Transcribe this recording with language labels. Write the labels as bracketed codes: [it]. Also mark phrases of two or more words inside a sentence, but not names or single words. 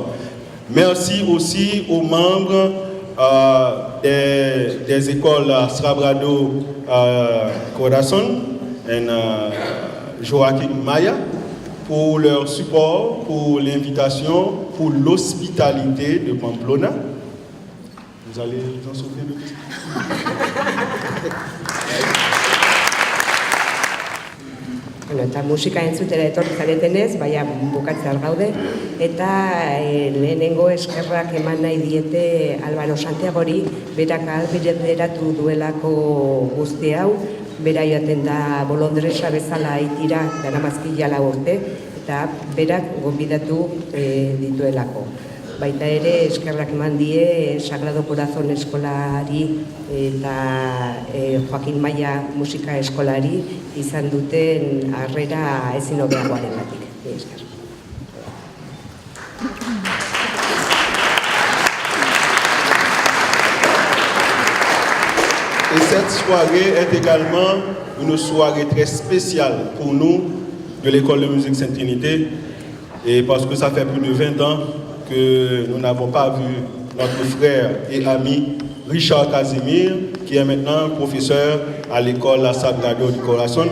[fr] Merci aussi aux membres des écoles Sagrado Corazon et Joaquim Maya pour leur support, pour l'invitation, pour l'hospitalité de Pamplona. Vous allez vous en souvenir de tout ça? [eu] Bueno, eta musika entzutera etorri zaretenez, baina bukatzear gaude, eta lehenengo eskerrak eman nahi diete Álvaro Santiagori, berak ahalbideratu duelako guzti hau, bera joaten da bolondresa bezala Haitira daramazkila 4 urte, eta berak gonbidatu dituelako. Baita ere eskerrak eman die Sagrado Corazon eskolari eta Joaquim Maya musika eskolari izan duten harrera ezin hobeagoarengatik. Esker. [fr] Et cette soirée est également une soirée très spéciale pour nous de l'école de musique Sainte-Trinité, et parce que ça fait plus de 20 ans que nous n'avons pas vu notre frère et ami Richard Casimir, qui est maintenant professeur à l'école La Sagrado du Corazon.